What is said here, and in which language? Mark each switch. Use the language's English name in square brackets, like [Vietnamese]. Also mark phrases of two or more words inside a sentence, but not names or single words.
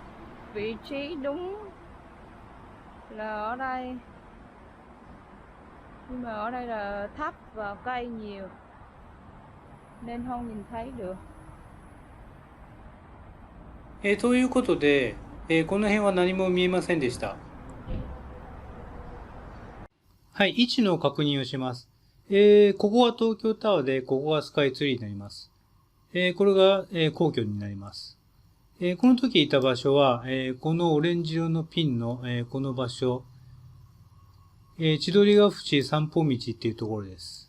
[Vietnamese] Vị trí đúng là ở đây. Nhưng mà ở đây là thấp và cây nhiều nên không nhìn thấy được. [Japanese] ということで、この辺は何も見えませんでした。はい、位置の確認をします。ここが東京タワーで、ここがスカイツリーになります。これが、皇居になります。この時いた場所は、このオレンジ色のピンの、この場所、千鳥ヶ淵散歩道っていうところです。